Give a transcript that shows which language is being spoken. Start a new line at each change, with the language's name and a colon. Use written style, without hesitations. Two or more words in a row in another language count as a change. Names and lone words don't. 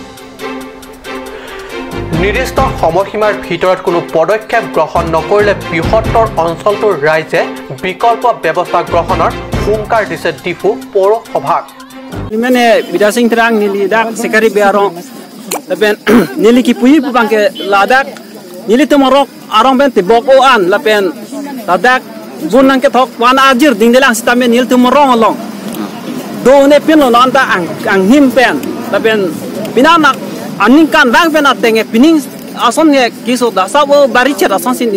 Assamese: নিৰ্দিষ্ট সময়সীমাৰ ভিতৰত কোনো পদক্ষেপ গ্ৰহণ নকৰিলে বৃহত্তৰ অঞ্চলটোৰ ৰাইজে বিকল্প ব্যৱস্থা গ্ৰহণৰ হুংকাৰ দিছে ডিফু পৌৰসভাক
Karbi: মানে বিদাসিং ত্ৰাং নিলি দাক সেকাৰি বেয়াৰং লাপেন নিলি কি পুই পুবাংকে লাদাক নিলি tomorok arong ben tibok o an lapen ladak bunang ke thok wan ajir dingdelang sitamen nil tomorong along do ne pin lo nanta ang him pen lapen binanak aning kan dang pen atenge pining ason ne kiso da sabo bari chera son sin